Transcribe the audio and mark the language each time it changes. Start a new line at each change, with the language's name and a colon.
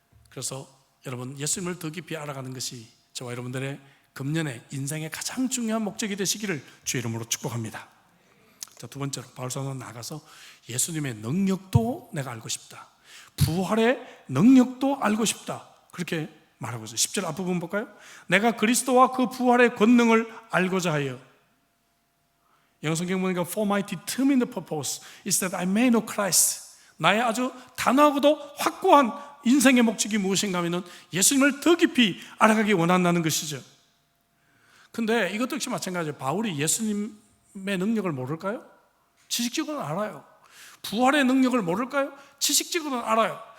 Korean: 그래서 여러분, 예수님을 더 깊이 알아가는 것이 저와 여러분들의 금년의 인생의 가장 중요한 목적이 되시기를 주의 이름으로 축복합니다. 자, 두 번째로 바울 사도는 나가서 예수님의 능력도 내가 알고 싶다, 부활의 능력도 알고 싶다, 그렇게 말하고 있어요. 10절 앞부분 볼까요? 내가 그리스도와 그 부활의 권능을 알고자 하여. 영성경 보니까
English: For my determined purpose is that I may know Christ.
Korean: 나의 아주 단호하고도 확고한 인생의 목적이 무엇인가 하면 예수님을 더 깊이 알아가기 원한다는 것이죠. 근데 이것도 역시 마찬가지예요. 바울이 예수님의 능력을 모를까요? 지식적으로는 알아요. 부활의 능력을 모를까요? 지식적으로는 알아요.